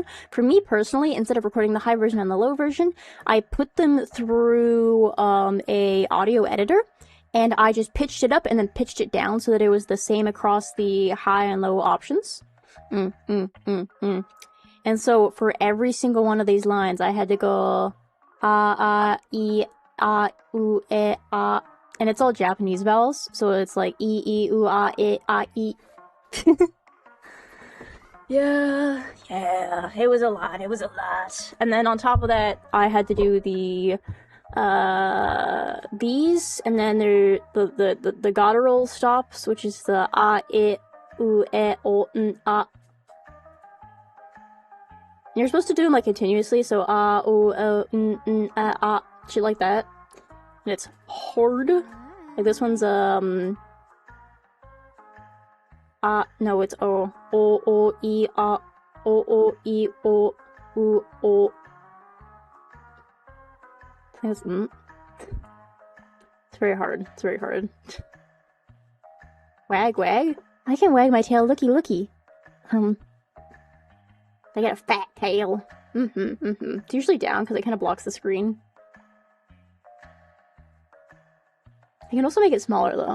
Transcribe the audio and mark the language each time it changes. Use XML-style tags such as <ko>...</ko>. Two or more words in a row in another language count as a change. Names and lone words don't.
<en>For me personally, instead of recording the high version and the low version, I put them through a audio editor, and I just pitched it up and then pitched it down so that it was the same across the high and low options. And so for every single one of these lines, I had to go e, u, e, a. And it's all Japanese vowels, so it's like e, u, a, e. Yeah, it was a lot, And then on top of that, I had to do the, these, and then the guttural stops, which is the a, u, e, o, n, a. You're supposed to do them, like, continuously, so a, u, n, a, shit like that. And it's hard. Like, this one's, no, it's O. O, E, A. O, E, O, U, O. I think it's, It's very hard. Wag. I can wag my tail looky. I got a fat tail. It's usually down because it kind of blocks the screen. I can also make it smaller, though.</en>